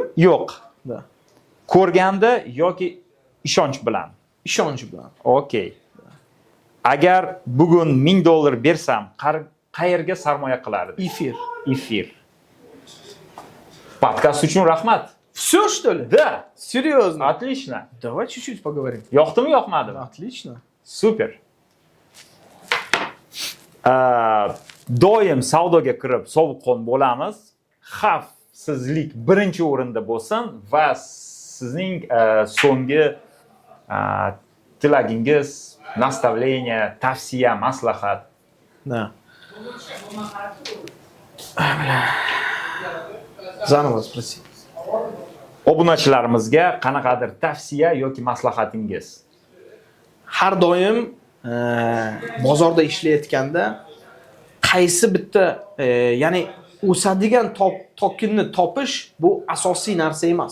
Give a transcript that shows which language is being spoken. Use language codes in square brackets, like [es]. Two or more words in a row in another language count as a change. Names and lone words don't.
[uz] Yo'q. Da. Ko'rganda yoki ishonch bilan? Ishonch bilan. Okey. Agar bugun $1000 bersam, qayerga sarmoya qilardim? Efir. Efir. Podkast uchun rahmat. [ru] Всё, что ли? Да. Серьезно? Отлично. Давай чуть-чуть поговорим. [uz] Yoqdimi, yoqmadimi? [ru] Отлично. [uz] Super. Doim savdoga kirib sovuqqon bo'lamiz. Xavfsizlik birinchi o'rinda bo'lsin va sizning so'nggi tilagingiz, nastavleniya, tavsiya, maslahat. [ru] Да. Заново спроси. [uz] Obunachilarimizga qanaqadir tavsiya yoki maslahatingiz? Har doim bozorda ishlayotganda qaysi bitta ya'ni o'sadigan tokenni topish bu asosiy narsa emas.